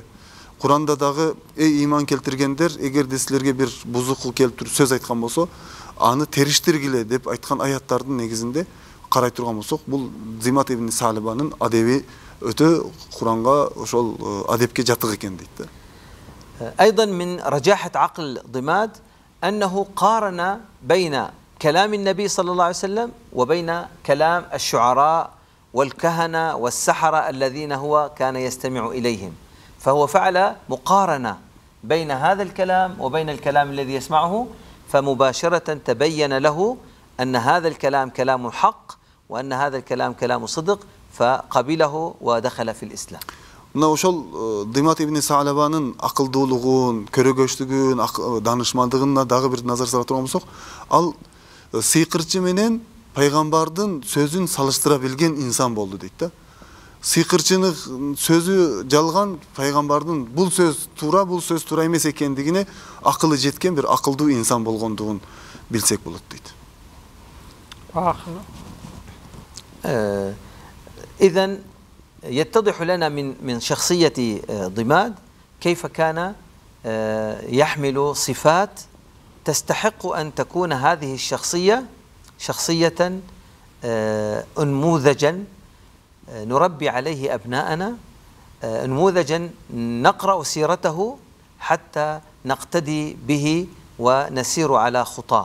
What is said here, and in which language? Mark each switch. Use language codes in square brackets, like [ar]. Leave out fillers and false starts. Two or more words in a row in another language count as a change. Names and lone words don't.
[ky] Куранда дагы эй иман келтиргендер, эгерде силерге бир бузуку келип туруп сөз айткан болсо, аны териштиргиле деп айткан аяттардын негизинде карай турган болсок, бул Димат ибн Саалабанын адеби өтө Куранга ошол адепке жатык экен дейт да. [ar] أيضا من رجاحة عقل ضماد أنه قارن بين كلام النبي صلى الله عليه وسلم وبين كلام الشعراء والكهنة والسحرة الذين هو كان يستمع إليهم، فهو فعل مقارنة بين هذا الكلام وبين الكلام الذي يسمعه، فمباشرة تبين له أن هذا الكلام كلام حق وأن هذا الكلام كلام صدق فقبله ودخل في الإسلام. [ky] Мына ошол Димат ибн Саалабанын акылдуулугун, көрөгөчтүгүн, данышмандыгына дагы бир назар сала турган болсок, ал сыйкырчы менен пайгамбардын сөзүн салыштыра билген инсан болду дейт да. Сыйкырчынын сөзү жалган, пайгамбардын бул сөз туура эмес экендигине акылы жеткен бир акылдуу инсан болгондугун билсек болот дейт. [ar] إذن يتضح لنا من شخصية ضماد كيف كان يحمل صفات تستحق أن تكون هذه الشخصية شخصية أنموذجا نربي عليه أبناءنا، نموذجا نقرأ سيرته حتى نقتدي به ونسير على خطاه.